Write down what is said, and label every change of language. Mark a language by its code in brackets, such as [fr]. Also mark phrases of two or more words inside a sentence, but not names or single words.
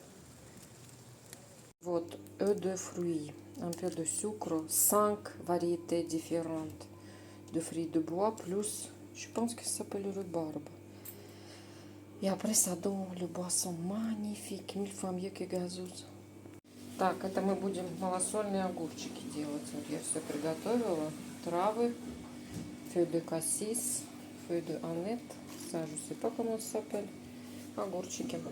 [fr] Votre œuf de fruits, un peu de sucre, 5 variétés différentes de fruits de bois, plus, je pense que ça s'appelle rhubarbe. Et après ça donne le boisson magnifique, 1000 fois mieux que gazeuse. [ru] Так, это мы будем малосольные огурчики делать. Вот я все приготовила. Травы, [fr] feuille de cassis, feuille de aneth, ça je sais pas comment ça s'appelle. [ru] Огурчики.